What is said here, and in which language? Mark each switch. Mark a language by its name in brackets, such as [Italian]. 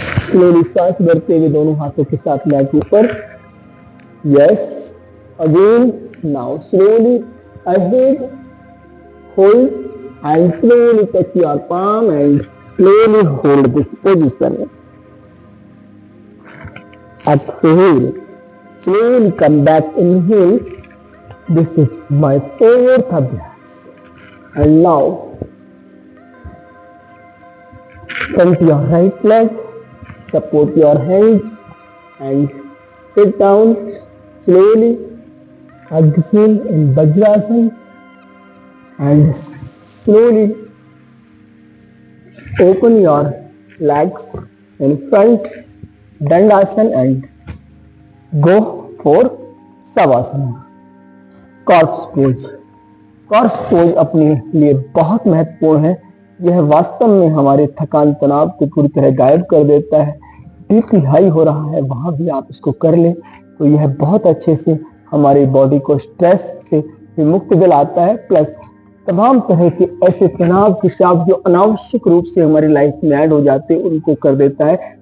[Hindi] Slowly श्वास भरते हुए दोनों हाथों के साथ मैट ऊपर। [English] Yes, again, now slowly ahead, hold and slowly touch your palm and slowly hold this position. Exhale, slowly come back, inhale. This is my fourth abhyas. And now come to your right leg, support your hands and sit down slowly. Exhale in Vajrasan and slowly open your legs in front, Dandasana, and go for Savasana. Corpse pose. [Hindi] Corps pose अपने लिए बहुत महत्वपूर्ण है। यह वास्तव में हमारे थकान तनाव को पूरी तरह गायब कर देता है। बीपी हाई हो रहा है वहां भी आप इसको कर लें तो यह बहुत अच्छे से हमारी बॉडी को स्ट्रेस से विमुक्त दिलाता है, प्लस तमाम तरह के ऐसे तनाव के चाप जो अनावश्यक रूप से हमारी लाइफ में ऐड हो जाते हैं उनको कर देता है।